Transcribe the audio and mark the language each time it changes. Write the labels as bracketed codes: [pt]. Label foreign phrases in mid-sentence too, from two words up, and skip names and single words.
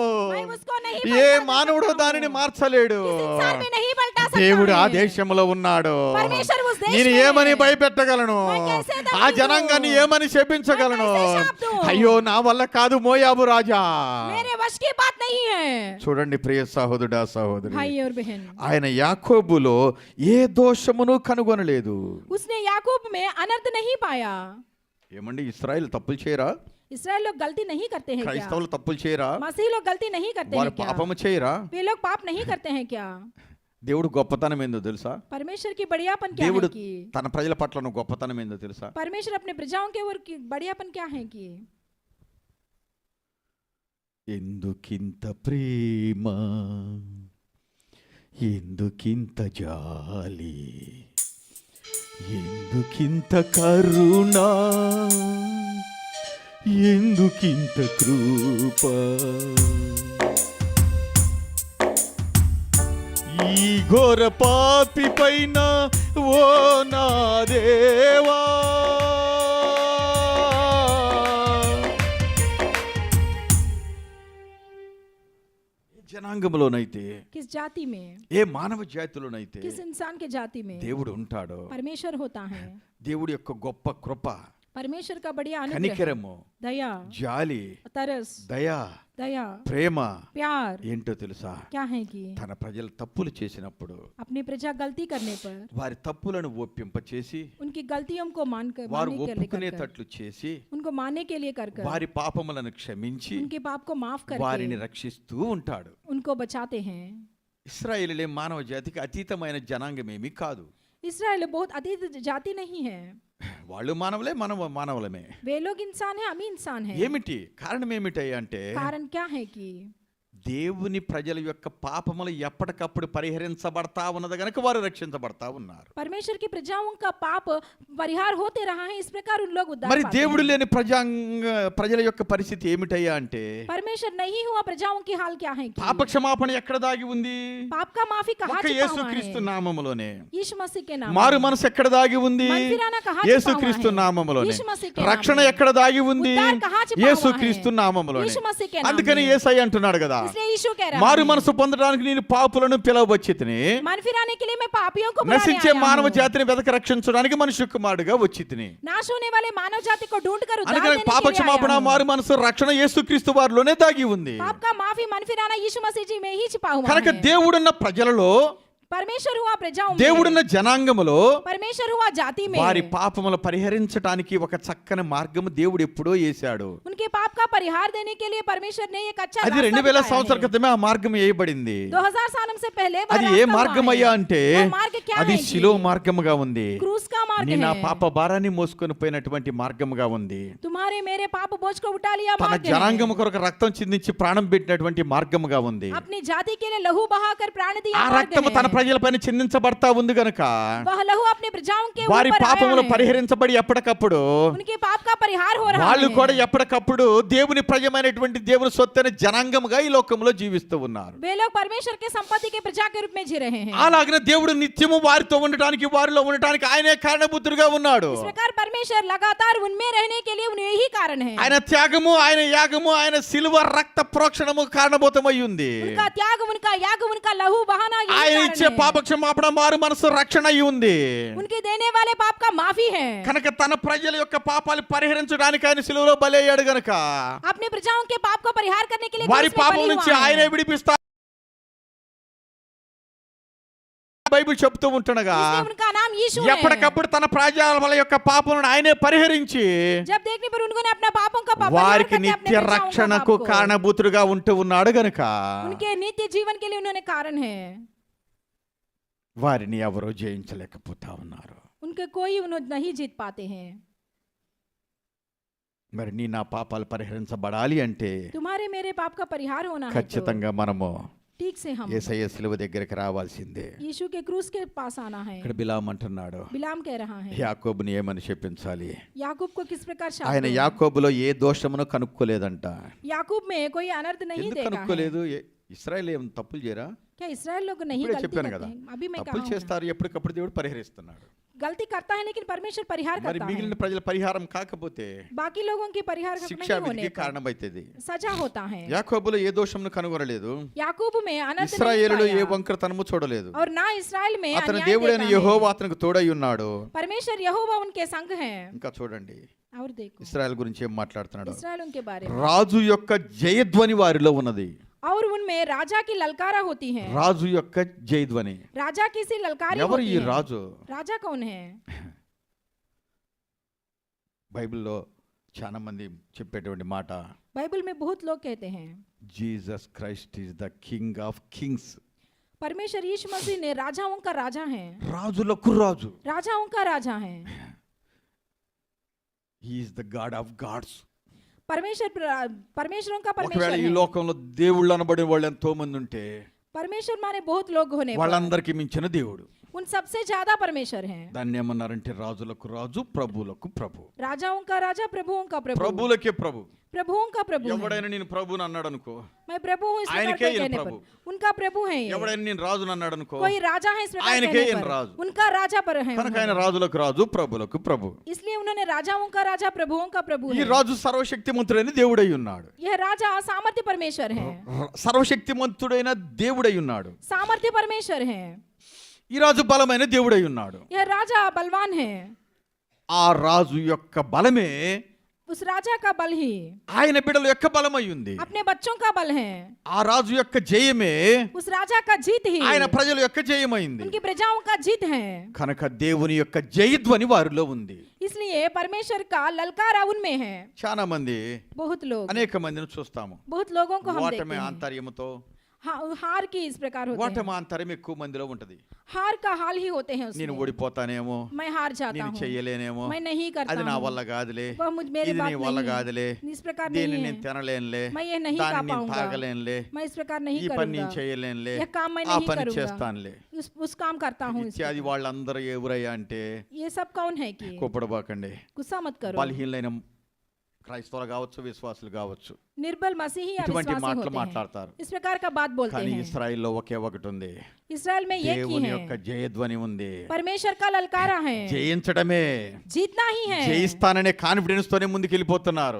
[hi] मैं उसको नहीं [te] ఏ [hi] पलटा [te] మానవుడు [hi] सकता हूँ. [te] దానిని మార్చలేడు. [hi] किस इंसान भी नहीं पलटा सकता [te] దేవుడు ఆ [hi] है. [te] దేశంలో ఉన్నాడు. [hi] परमेश्वर उस देश [te] నేను [hi] में [te] ఏమని [hi] है. [te] భయపెట్టగలను? [hi] मैं कैसे धमकी [te] ఆ [hi] दूं? [te] జనాంగాన్ని ఏమని శపించగలను? [hi] मैं कैसे शाप दूं? [te] అయ్యో నా వల్ల కాదు మోయాబు రాజా. [hi] मेरे वश की बात नहीं है. [te] చూడండి ప్రియ సహోదరుడా సహోదరి, [hi] भाई और बहन, [te] ఆయన యాకోబులో ఏ దోషమును కనుగొనలేదు. [hi] उसने याकूब में अनर्थ नहीं पाया. [te] ఏమండి ఇశ్రాయేల్ తప్పులు చేయరా? [hi] इस्राएल लोग गलती नहीं करते हैं क्या? [te] క్రైస్తవులు తప్పులు చేయరా? [hi] मसीह लोग गलती नहीं करते [te] వారు [hi] हैं क्या? [te] పాపము చేయరా? [hi] वे लोग पाप नहीं करते हैं क्या? [te] దేవుడు గొప్పతనం ఏందో తెలుసా? [hi] परमेश्वर की बढ़ियापन क्या [te] దేవుడు [hi] है कि [te] తన ప్రజల పట్ల గొప్పతనం ఏందో తెలుసా? [hi] परमेश्वर अपने प्रजाओं के ओर की बढ़ियापन क्या है कि [te] ఎందుకింత ప్రేమ, ఎందుకింత జాలి, ఎందుకింత కరుణ, ఎందుకింత కృప, ఈ ఘోర పాపి పైన ఓ నా దేవా. జనాంగంలోనైతే, [hi] किस जाति में, [te] ఏ మానవ జాతిలోనైతే [hi] किस इंसान के जाति में [te] దేవుడు ఉంటాడు. [hi] परमेश्वर होता है. [te] దేవుడి యొక్క గొప్ప కృప, [hi] परमेश्वर का बढ़िया अनुग्रह, [te] కనికరము, [hi] दया, [te] జాలి, [hi] तरस, [te] దయ, [hi] दया, [te] ప్రేమ [hi] प्यार [te] ఏంటో తెలుసా? [hi] क्या है कि [te] తన ప్రజలు తప్పులు చేసినప్పుడు [hi] अपनी प्रजा गलती करने पर [te] వారి తప్పులను ఒప్పింపచేసి, [hi] उनकी गलतियों को मानकर [te] వారు [hi] मानने के लिए कर [te] ఒప్పుకునేటట్లు చేసి, [hi] उनको मानने के लिए कर [te] వారి పాపములను క్షమించి [hi] उनके पाप को माफ [te] వారిని [hi] करके [te] రక్షిస్తూ ఉంటాడు. [hi] उनको बचाते हैं. [te] ఇశ్రాయేలులే మానవ జాతికి అతీతమైన జనాంగమేమీ కాదు. [hi] इस्राएल बहुत अतीत जाति नहीं है. [te] వాళ్ళు మానవులే, మనం మానవులమే. [hi] वे लोग इंसान है, हम इंसान है. [te] ఏమిటి కారణం ఏమిటయ్యా అంటే, [hi] कारण क्या है कि [te] దేవుని ప్రజల యొక్క పాపములు ఎప్పటికప్పుడు పరిహరించబడతా ఉన్నది గనుక వారు రక్షించబడతా ఉన్నారు. [hi] परमेश्वर की प्रजाओं का पाप परिहार होते रहा है, इस प्रकार उन लोग उद्धार [te] మరి [hi] पाते [te] దేవుడు [hi] हैं. [te] లేని ప్రజల యొక్క పరిస్థితి ఏమిటయ్యా అంటే, [hi] परमेश्वर नहीं हुआ प्रजाओं की हाल क्या है कि [te] పాప క్షమాపణ ఎక్కడ దాగి ఉంది? [hi] पाप का माफी कहाँ [te] ఒక్క [hi] छिपा हुआ [te] యేసుక్రీస్తు [hi] है? [te] నామములోనే. [hi] यीशु मसीह के नाम [te] మారు [hi] में. [te] మనసు ఎక్కడ దాగి ఉంది? [hi] मनफिराना कहाँ छिपा हुआ [te] యేసుక్రీస్తు [hi] है? [te] నామములోనే. [hi] यीशु मसीह के नाम [te] రక్షణ [hi] में. [te] ఎక్కడ దాగి ఉంది? [hi] उद्धार कहाँ छिपा हुआ है? [te] యేసుక్రీస్తు నామములోనే. [hi] यीशु मसीह के नाम [te] అందుకని [hi] में. [te] యేసయ్య అంటున్నాడు కదా, [hi] इसलिए यीशु कह रहा [te] మారు [hi] है [te] మనసు పొందడానికి నేను పాపులను పిలవబచ్చితిని, [hi] मन फिराने के लिए मैं पापियों को बुलाने [te] నశించే [hi] आया [te] మానవ [hi] हूँ। [te] జాతిని వెతక రక్షించడానికి మనుష్య కుమారుడుగా వచ్చితిని. [hi] नाश होने वाले मानव जाति को ढूंढ कर उद्धार [te] అందుకని [hi] देने के [te] పాప [hi] लिए आया [te] క్షమాపణ, [hi] हूँ। [te] మారు మనసు, రక్షణ యేసుక్రీస్తు వారిలోనే దాగి ఉంది. [hi] पाप का माफी मन फिराना यीशु मसीह जी में ही छिपा हुआ [te] కనుక [hi] है। [te] దేవుడున్న ప్రజలలో, [hi] परमेश्वर हुआ प्रजाओं में, [te] దేవుడున్న జనాంగములో [hi] परमेश्वर हुआ जाति में, [te] వారి పాపములు పరిహరించడానికి ఒక చక్కని మార్గము దేవుడు ఎప్పుడో వేశాడు. [hi] उनके पाप का परिहार देने के लिए परमेश्वर ने एक अच्छा [te] అది [hi] रास्ता [te] 2000 [hi] बताया [te] సంవత్సరాల [hi] है। [te] క్రితమే ఆ మార్గం వేయబడింది. [hi] 2000 सालों से पहले वो [te] అది ఏ [hi] रास्ता हुआ [te] మార్గం [hi] है। [te] అయ్యా అంటే [hi] वो मार्ग क्या [te] అది [hi] है जी? [te] శిలో మార్గముగా ఉంది. [hi] क्रूस का मार्ग [te] నీ నా [hi] है। [te] పాప భారాన్ని మోసుకొని పోయినటువంటి మార్గముగా ఉంది. [hi] तुम्हारे मेरे पाप बोझ को उठा लिया [te] తన [hi] मार्ग है। [te] జనాంగము కొరకు రక్తం చిందించి ప్రాణం పెట్టినటువంటి మార్గముగా ఉంది. [hi] अपनी जाति के लिए लहू बहाकर प्राण दिया [te] ఆ [hi] मार्ग [te] రక్తము తన [hi] है। [te] ప్రజలపైన చిందించబడతా ఉంది గనుక [hi] वह लहू अपने प्रजाओं के [te] వారి [hi] ऊपर [te] పాపములు [hi] आया है। [te] పరిహరించబడి ఎప్పటికప్పుడు [hi] उनके पाप का परिहार हो रहा [te] వాళ్ళు [hi] है। [te] కూడా ఎప్పటికప్పుడు దేవుని ప్రజమైనటువంటి దేవుని సొత్తైన జనాంగముగా ఈ లోకంలో జీవిస్తూ ఉన్నారు. [hi] वे लोग परमेश्वर के संपत्ति के प्रजा के रूप में जी रहे हैं। [te] అలాగనే దేవుడు నిత్యము వారితో ఉండటానికి, వారిలో ఉండటానికి ఆయనే కారణభూతుడుగా ఉన్నాడు. [hi] इस प्रकार परमेश्वर लगातार उनमें रहने के लिए उन्हें यही कारण है। [te] ఆయన త్యాగము, ఆయన యాగము, ఆయన శిలువ రక్త ప్రోక్షణము కారణభూతమై ఉంది. [hi] उनका त्याग, उनका याग, उनका लहू बहाना यही [te] ఆయన [hi] कारण [te] ఇచ్చే [hi] है। [te] పాప క్షమాపణ, మారు మనసు, రక్షణ అయి ఉంది. [hi] उनके देने वाले पाप का माफी है। [te] కనుక తన ప్రజల యొక్క పాపాలు పరిహరించడానికి ఆయన శిలువలో బలయ్యాడు గనుక [hi] अपने प्रजाओं के पाप को परिहार करने के लिए [te] వారి [hi] क्रूस में [te] పాపం [hi] बलि [te] నుంచి [hi] हुआ है। [te] ఆయనే విడిపిస్తా బైబిల్ చెప్తూ ఉంటుండగా [hi] इसलिए उनका नाम यीशु है। [te] ఎప్పటికప్పుడు తన ప్రజల యొక్క పాపలను ఆయనే పరిహరించి [hi] जब देखने पर उन्होंने अपना पापों का परिहार [te] వారికి [hi] करके अपने [te] నిత్య [hi] प्रजाओं का [te] రక్షణకు [hi] पाप को- [te] కారణభూతుడుగా ఉంటూ ఉన్నాడు గనుక [hi] उनके नित्य जीवन के लिए उन्होंने कारण है। [te] వారిని ఎవరో జయించలేకపోతా ఉన్నారు. [hi] उनके कोई उन्हें नहीं जीत पाते हैं। [te] మరి నీ నా పాపాలు పరిహరించబడాలి అంటే [hi] तुम्हारे मेरे पाप का परिहार होना है तो [te] ఖచ్చితంగా మనము [hi] ठीक से हम [te] యేసయ్య శిలువ దగ్గరికి రావాల్సిందే. [hi] यीशु के क्रूस के पास आना है। [te] ఇక్కడ బిలాం అంటున్నాడు, [hi] बिलाम कह रहा है [te] యాకోబుని ఏమని చెప్పించాలి? [hi] याकूब को किस प्रकार शाप [te] ఆయన [hi] दूं? [te] యాకోబులో ఏ దోషమును కనుక్కోలేదంట. [hi] याकूब में कोई अनर्थ नहीं [te] ఎందుకు [hi] देखा है। [te] కనుక్కోలేదు? ఇశ్రాయేల్ ఏం తప్పులు చేయరా? [hi] क्या इसराइल लोग नहीं [te] ఇప్పుడే [hi] गलती [te] చెప్పాను [hi] करते [te] కదా, [hi] हैं? अभी मैं [te] తప్పులు [hi] कहा हूं। [te] చేస్తారు, ఎప్పటికప్పుడు దేవుడు పరిహరిస్తున్నాడు. [hi] गलती करता है लेकिन परमेश्वर परिहार [te] మరి [hi] करता [te] మిగిలిన [hi] है। [te] ప్రజల పరిహారం కాకపోతే [hi] बाकी लोगों की परिहार [te] శిక్ష [hi] नहीं होने [te] విధికి [hi] पर [te] కారణమైతుంది. [hi] सजा होता है। [te] యాకోబులో ఏ దోషమును కనుగొనలేదు, [hi] याकूब में अनर्थ नहीं [te] ఇశ్రాయేలులో ఏ [hi] पाया [te] వంకరతనము చూడలేదు. [hi] और ना इसराइल में [te] అతని [hi] अन्याय [te] దేవుడైన [hi] देखा है। [te] యెహోవా అతనికి తోడై ఉన్నాడు. [hi] परमेश्वर यहोवा उनके संग है। [te] ఇంకా చూడండి [hi] और देखो [te] ఇశ్రాయేల్ గురించి ఏం మాట్లాడుతున్నాడు. [hi] इसराइल उनके बारे में [te] రాజు యొక్క జయధ్వని వారిలో ఉన్నది. [hi] और उनमें राजा की ललकारा होती है। [te] రాజు యొక్క జయధ్వని. [hi] राजा की सी ललकारी [te] ఎవరు [hi] होती [te] ఈ [hi] है। [te] రాజు? [hi] राजा कौन है? [te] బైబిల్లో చాలా మంది చెప్పేటువంటి మాట, [hi] बाइबल में बहुत लोग कहते हैं [en] Jesus Christ is the King of Kings. [hi] परमेश्वर यीशु मसीह ने राजाओं का राजा है। [te] రాజులకు రాజు. [hi] राजाओं का राजा है। [en] He is the God of Gods. [hi] परमेश्वरों का [te] ఒకవేళ [hi] परमेश्वर [te] ఈ [hi] है। [te] లోకంలో దేవుళ్ళు అనబడిన వాళ్ళు ఎంతో మంది ఉంటే [hi] परमेश्वर माने बहुत लोग होने पर [te] వాళ్ళందరికీ మించిన దేవుడు. [hi] उन सबसे ज्यादा परमेश्वर है। [te] దాన్ని ఏమన్నారంటే రాజులకు రాజు, ప్రభువులకు ప్రభు. [hi] राजाओं का राजा, प्रभुओं का प्रभु। [te] ప్రభువులకే ప్రభు. [hi] प्रभुओं का प्रभु है। [te] ఎవడైనా నేను ప్రభువుని అన్నాడు అనుకో, [hi] मैं प्रभु हूँ इस प्रकार [te] ఆయనకే [hi] के [te] ఈయన [hi] कहने [te] ప్రభు. [hi] पर उनका प्रभु है ये। [te] ఎవడైనా నేను రాజుని అన్నాడు అనుకో, [hi] कोई राजा है इस प्रकार [te] ఆయనకే [hi] कहने [te] ఈయన [hi] पर [te] రాజు. [hi] उनका राजा पर है [te] కనుక ఆయన [hi] उन्होंने। [te] రాజులకు రాజు, ప్రభువులకు ప్రభు. [hi] इसलिए उन्होंने राजाओं का राजा, प्रभुओं का प्रभु [te] ఈ [hi] है। [te] రాజు సర్వశక్తిమంతుడైన దేవుడై ఉన్నాడు. [hi] यह राजा सामर्थ्य परमेश्वर है। [te] సర్వశక్తిమంతుడైన దేవుడై ఉన్నాడు. [hi] सामर्थ्य परमेश्वर है। [te] ఈ రాజు బలమైన దేవుడై ఉన్నాడు. [hi] यह राजा बलवान है। [te] ఆ రాజు యొక్క బలమే [hi] उस राजा का बल ही [te] ఆయన బిడ్డల యొక్క బలమై ఉంది. [hi] अपने बच्चों का बल है। [te] ఆ రాజు యొక్క జయమే [hi] उस राजा का जीत ही [te] ఆయన ప్రజల యొక్క జయమైంది. [hi] उनकी प्रजाओं का जीत है। [te] కనుక దేవుని యొక్క జయధ్వని వారిలో ఉంది. [hi] इसलिए परमेश्वर का ललकारा उनमें है। [te] చాలా మంది, [hi] बहुत लोग, [te] అనేక మందిని చూస్తాము, [hi] बहुत लोगों को हम देखते [te] ఓటమి [hi] हैं। [te] ఆంతర్యముతో, [hi] हार की इस प्रकार होते हैं। [te] ఓటమి ఆంతర్యం ఎక్కువ మందిలో ఉంటది. [hi] हार का हाल ही होते हैं [te] నేను [hi] उसमें। [te] ఓడిపోతానేమో, [hi] मैं हार जाता [te] నేను [hi] हूँ, [te] చెయ్యలేనేమో, [hi] मैं नहीं करता [te] అది నా [hi] हूँ, [te] వల్ల కాదులే, [hi] वह मेरे [te] ఇది నీ [hi] बात [te] వల్ల [hi] नहीं [te] కాదులే, [hi] है, इस प्रकार [te] దీన్ని [hi] नहीं [te] నేను [hi] है, [te] తినలేనులే, [hi] मैं ये नहीं खा [te] దాన్ని నేను [hi] पाऊंगा, [te] తాగలేనులే, [hi] मैं इस प्रकार [te] ఈ [hi] नहीं [te] పని నేను [hi] करूंगा, [te] చేయలేనులే, [hi] यह काम मैं [te] ఆ [hi] नहीं [te] పని [hi] करूंगा, [te] చేస్తానులే [hi] उस काम करता हूँ। [te] ఇత్యాది. వాళ్ళందరూ ఎవరయ్యా అంటే [hi] ये सब कौन है कि [te] కోపడబాకండి, [hi] गुस्सा मत करो। [te] బలహీనైన క్రైస్తవులు కావచ్చు, విశ్వాసులు కావచ్చు, [hi] निर्बल मसीही या [te] ఇటువంటి [hi] विश्वासी [te] మాటలు [hi] होते हैं, [te] మాట్లాడతారు. [hi] इस प्रकार का बात बोलते [te] కానీ [hi] हैं। [te] ఇశ్రాయేల్లో ఒకే ఒకటి ఉంది, [hi] इस्राएल में एक ही [te] దేవుని యొక్క [hi] है, [te] జయధ్వని ఉంది. [hi] परमेश्वर का ललकारा है, [te] జయించడమే, [hi] जीतना ही है। [te] జయిస్తాననే కాన్ఫిడెన్స్ తోనే ముందుకు వెళ్ళిపోతున్నారు.